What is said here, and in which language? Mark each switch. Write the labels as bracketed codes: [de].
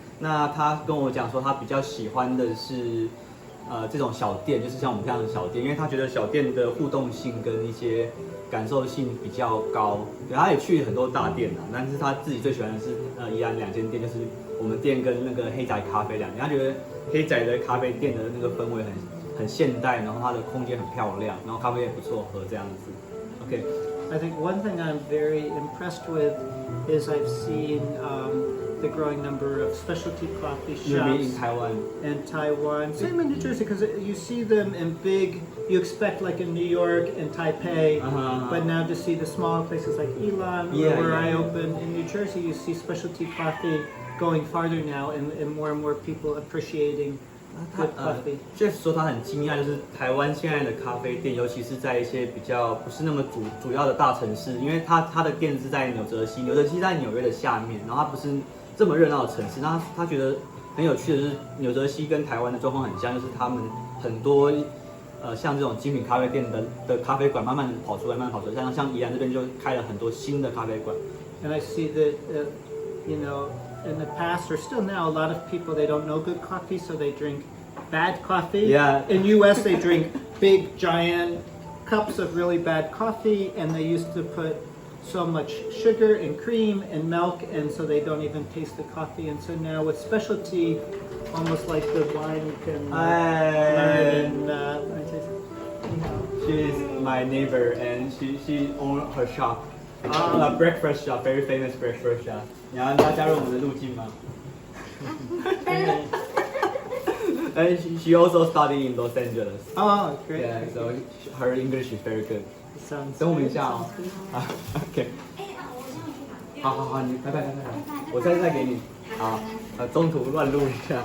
[zh] 那他跟我讲说，他比较喜欢的是这种小店，就是像我们这样的小店，因为他觉得小店的互动性跟一些感受性比较高。对，他也去很多大店啊，但是他自己最喜欢的是宜兰2间店，就是我们店跟那个黑仔咖啡2间。他觉得黑仔的咖啡店的那个氛围很现代，然后它的空间很漂亮，然后咖啡也不错喝这样子。 [en] OK. I think one thing I'm very impressed with is I've seen the growing number of specialty coffee shops. You mean in Taiwan? In Taiwan. Same in New Jersey, because you see them in big, you expect like in New York and Taipei, but now to see the smaller places like Ilan, where I open in New Jersey, you see specialty coffee going farther now and more people appreciating good coffee. [zh] Jeff 说他很惊讶，就是台湾现在的咖啡店，尤其是在一些比较不是那么主要的大城市，因为他的店是在纽泽西在纽约的下面，然后它不是这么热闹的城市。那他觉得很有趣的是，纽泽西跟台湾的状况很像，就是他们很多像这种精品咖啡店的咖啡馆慢慢跑出来，像宜兰这边就开了很多新的咖啡馆。 [en] And I see that in the past or still now, a lot of people, they don't know good coffee, so they drink bad coffee. Yeah. In US, they drink big, giant cups of really bad coffee, and they used to put so much sugar and cream and milk, and so they don't even taste the coffee. And so now with specialty, almost like the wine, you can learn and She's my neighbor, and she owns her shop. A breakfast shop, very famous breakfast shop. [zh] 你要加入我们的路径吗？ [en] And she also studied in Los Angeles. Oh, great. Yeah, so her English is very good. Sounds [zh] 等我们一 [en] good. [zh] 下哦 [en] Sounds good. 啊 OK， [zh] 哎啊，我这样去哪？好好好，你拜拜拜拜，我再给你，好，中途乱录一下，